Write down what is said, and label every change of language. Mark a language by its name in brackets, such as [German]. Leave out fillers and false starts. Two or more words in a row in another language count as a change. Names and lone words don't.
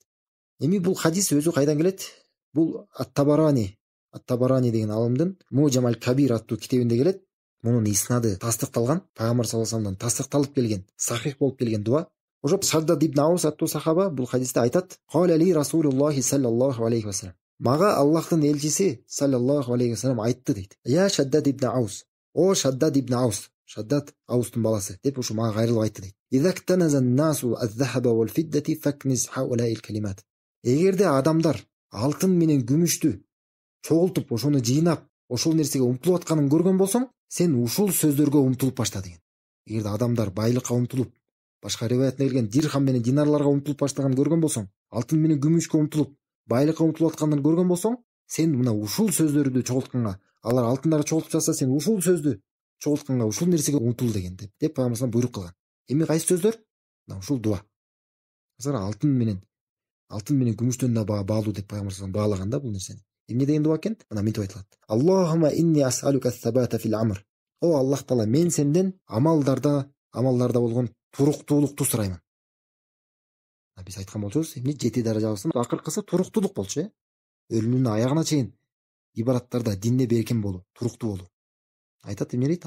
[Kyrgyz] Эми бул хадис өзү кайдан келет? Бул Ат-Табарани деген алымдын Мужам аль-Кабир аттуу китебинде келет. Мунун иснады тастыкталган, Пайгамбар [Arabic] صلى الله عليه [Kyrgyz] вассаламдан тастыкталып келген, сахих болуп келген дуа. Ошо Шаддад ибн Аус аттуу сахаба бул хадисте айтат: [Arabic] "قال لي رسول الله صلى الله عليه وسلم." [Kyrgyz] Мага Аллахтын элчиси [Arabic] صلى الله عليه وسلم [Kyrgyz] айтты дейт. "Я Шаддад ибн Аус, о Шаддад ибн Аус, Шаддад Аустун баласы" деп ушу мага кайрылып айтты дейт. [Arabic] "إذا اكتنز الناس الذهب والفضة فاكنز هؤلاء الكلمات." [Kyrgyz] Эгерде адамдар алтын менен күмүштү чогултуп, ошону жыйнап, ошол нерсеге умтулуп атканын көргөн болсоң, сен ушул сөздөргө умтулуп башта деген. Эгерде адамдар байлыкка умтулуп, Башка риваятта келген дирхам менен динарларга умтулуп баштаганын көргөн болсоң, алтын менен күмүшкө умтулуп, байлыкка умтулуп атканын көргөн болсоң, сен мына ушул сөздөрдү чогултканга, алар алтындарды чогултуп жатса, сен ушул сөздү чогултканга, ушул нерсеге умтул деген деп пайгамбар буйрук кылган. Эми кайсы сөздөр? Мына ушул дуа. Алтын менен күмүштөн да баалуу деп пайгамбар баалаган да бул нерсени. Эмне деген дуа экен? Мына мынтип айтылат. [Arabic] اللهم إني أسألك الثبات في الأمر. [Kyrgyz] О Аллах Таала, мен сенден амалдарда болгон туруктуулукту сураймын. Биз айткан болчубуз, эмне 7 даражабыздын акыркысы туруктуулук болчу, өлүмүнүн аягына чейин ибадаттарда, динде беркен болуу, туруктуу болуу. Айтат, эмне дейт?